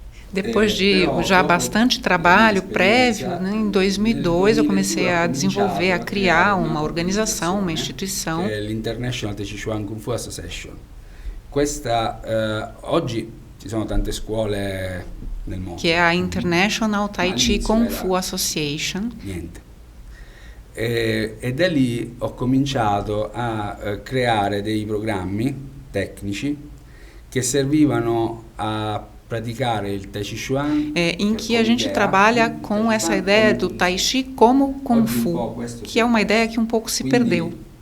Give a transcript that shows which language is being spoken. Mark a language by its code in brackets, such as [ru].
[pt] Depois de já bastante trabalho prévio, né, em 2002 eu comecei a desenvolver, a criar uma organização, uma instituição. [it] L'International Tai Chi Chuan Kung Fu Association. Questa, oggi ci sono tante scuole nel mondo. [pt] Que é a International Tai Chi Kung Fu Association. [it] Niente. E da lì ho cominciato a creare dei programmi tecnici che servivano a praticare il Tai Chi Chuan. [pt] Em que a gente trabalha com essa ideia do Tai Chi como Kung Fu, que é uma ideia que um pouco se perdeu.